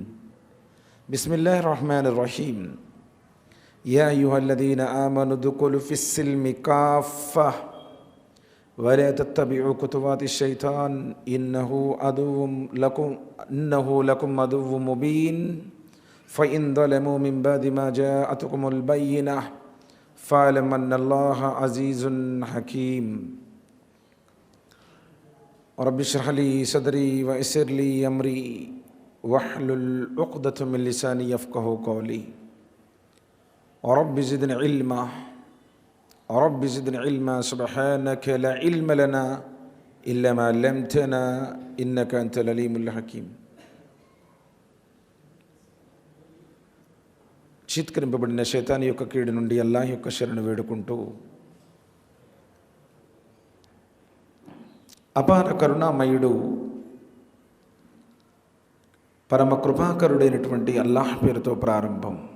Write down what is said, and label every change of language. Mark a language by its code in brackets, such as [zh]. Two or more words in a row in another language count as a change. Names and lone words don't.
[ar] بسم الله الرحمن الرحيم. يا أيها الذين آمنوا ادخلوا في السلم كافة ولا تتبعوا خطوات الشيطان إنه لكم عدو مبين. ఫఇన్ ظلموا من بعد ما جاءتكم البينة فاعلم أن الله عزيز حكيم. رب اشرح لي صدري ويسر لي أمري واحلل عقدة من لساني يفقهوا قولي. رب زدني علما سبحانك لا علم لنا إلا ما علمتنا إنك أنت العليم الحكيم. [te] చిత్కరింపబడిన శైతాను యొక్క కీడు నుండి అల్లాహ్ యొక్క శరణు వేడుకుంటూ, అపార కరుణామయుడు పరమ కృపాకరుడైనటువంటి అల్లాహ్ పేరుతో ప్రారంభం.